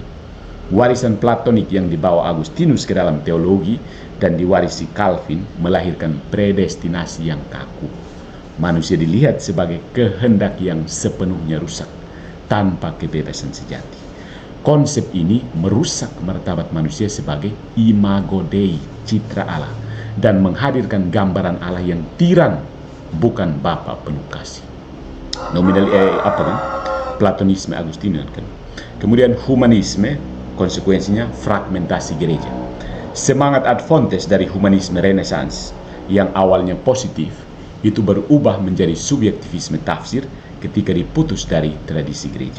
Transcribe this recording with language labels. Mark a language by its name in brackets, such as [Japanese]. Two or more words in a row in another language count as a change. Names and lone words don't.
[Indonesian] Warisan Platonik yang dibawa Agustinus ke dalam teologi dan diwarisi Calvin melahirkan predestinasi yang kaku. Manusia dilihat sebagai kehendak yang sepenuhnya rusak, tanpa kebebasan sejati. Konsep ini merusak martabat manusia sebagai [Latin] imago Dei, [Indonesian] citra Allah, dan menghadirkan gambaran Allah yang tiran, bukan Bapa penuh kasih. Platonisme Agustinian kan. Kemudian humanisme, konsekuensinya fragmentasi gereja. Semangat Adventes dari humanisme Renaissance yang awalnya positif itu berubah menjadi subjektivisme tafsir ketika diputus dari tradisi gereja.